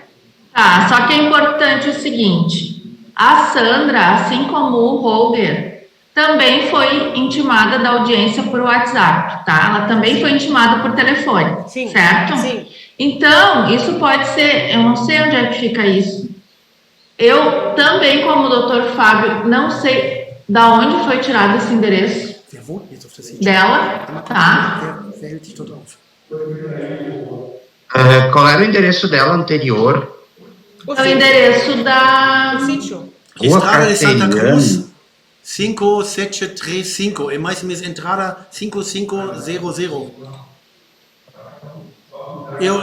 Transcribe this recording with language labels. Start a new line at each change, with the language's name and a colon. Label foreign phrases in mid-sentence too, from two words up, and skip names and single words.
Portuguese: Tá, só que é importante o seguinte, a Sandra, assim como o Roger, também foi intimada da audiência por WhatsApp, tá? Ela também foi intimada por telefone, Sim, certo? sim. Então, isso pode ser, eu não sei onde é que fica isso. Eu também, como o Dr. Fábio, não sei da onde foi tirado esse endereço
German: Wer wohnt jetzt auf der Sitz?
Portuguese: dela, tá?
German: Wer hält sich dort auf?
Portuguese: Qual era o endereço dela anterior? O É o endereço O da... sítio. Rua Estrada de Santa Castelhano. Cruz 5735. É mais mesmo Entrada 5500. Eu